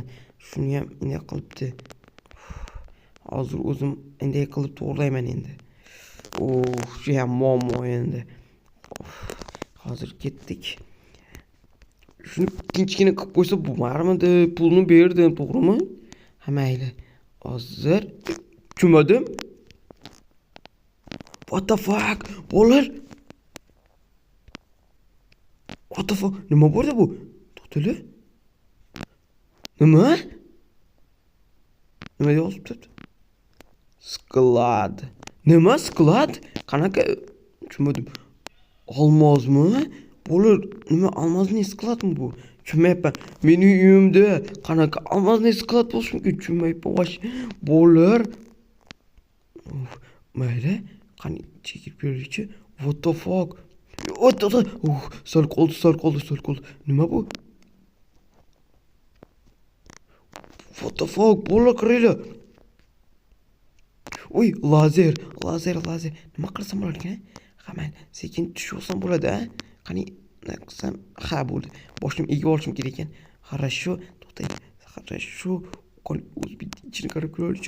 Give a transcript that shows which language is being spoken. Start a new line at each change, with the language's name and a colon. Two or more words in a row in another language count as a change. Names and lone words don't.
Uzbek: Shuni ham bunday qilibdi. Hozir o'zim bunday qilib to'g'rilayman endi. Shu ham muammo endi. Hozir ketdik. Shuni tinchgina qilib qo'ysa bo'lmarmidi? Pulni berdim, to'g'rimi? Ha, mayli. Hozir tushunmadim.
English: What the fuck? Bo'lar. What the fuck?
Uzbek: Nima bo'ldi bu? To'xtali. Nima yozibdi? Sklad. Nima sklad? Qanaqa? Tushunmadim. Olmozmi? Bo'lar, nima olmozning skladmi bu? Tushunmayapman. Mening uyimda qanaqa olmozning sklad bo'lishi mumkin? Tushunmayapman. Bo'lar. Mayli, qani chekib ko'raylikchi.
English: What the fuck?
Uzbek: Sal qoldi. Nima bu?
English: What the fuck?
Uzbek: Bo'lar, qaranglar. Lazer. Nima qilsam bo'lar ekan? Mayli, sekin tushib olsam bo'ladi-a? Qani qilsam, bo'ldi. Boshim egib olishim kerak ekan. Хорошо, to'xtang. Хорошо. O'zbek ichini qarab ko'raylikchi.